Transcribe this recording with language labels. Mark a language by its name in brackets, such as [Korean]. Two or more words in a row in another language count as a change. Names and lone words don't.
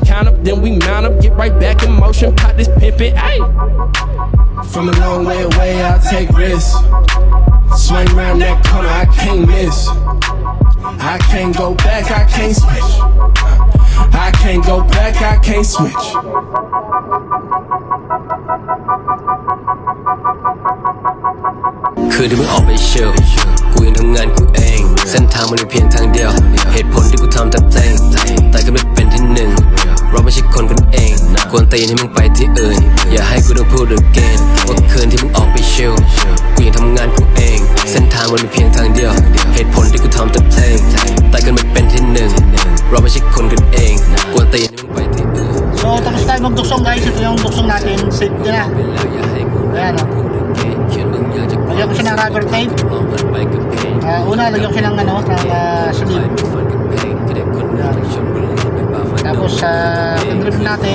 [English] Count up, then we mount up. Get right back in motion. Pop this pimpin'. Ayy. From a long way away, I'll take risks. Swing round that corner, I can't miss. I can't go back, I can't switch. I can't go back, I can't switch. [Thai] คือที่มึงออกไปเชียวกูยังทำงานกูเองเส้นทางมันมีเพียงทางเดียวเหตุผลที่กูทำแต่เพลงแต่ก็ไม่เป็นที่หนึ่งเราไม่ใช่คนกันเองกวนตีนให้มึงไปที่อื่นอย่าให้กูต้องพูด again ว่าคืนที่มึงออกไปเชียวกูยังทำงานกูเองเส้นทางมันมีเพียงทางเดียวเหตุผลที่กูทำแต่เพลงแต่ก็ไม่เป็นที่หนึ่งเราไม่ใช่คนกันเองกวนตีนให้มึงไปที่อื่น [Filipino] So tapos tayo magduksong guys. Ito yung duksong natin. Safe ko na. Ayan o. Lagyan ko siya ng rubber tape. Una lagyan ko siya ng sleeve. Tapos pindrip natin.